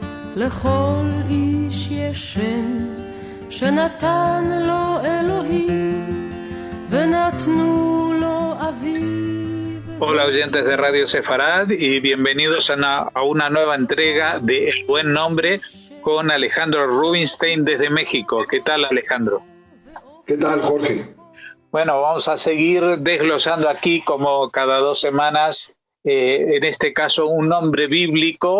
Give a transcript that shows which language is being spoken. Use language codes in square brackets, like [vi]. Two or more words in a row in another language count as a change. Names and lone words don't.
[he] לכל איש יש שם שנתן לו אלוהים ונתנו לו אביו. [es] Hola oyentes de Radio Sefarad y bienvenidos a una nueva entrega de El Buen Nombre con Alejandro Rubinstein desde México. ¿Qué tal, Alejandro? ¿Qué tal, Jorge? Bueno, vamos a seguir desglosando aquí como cada 2 semanas, en este caso un nombre bíblico.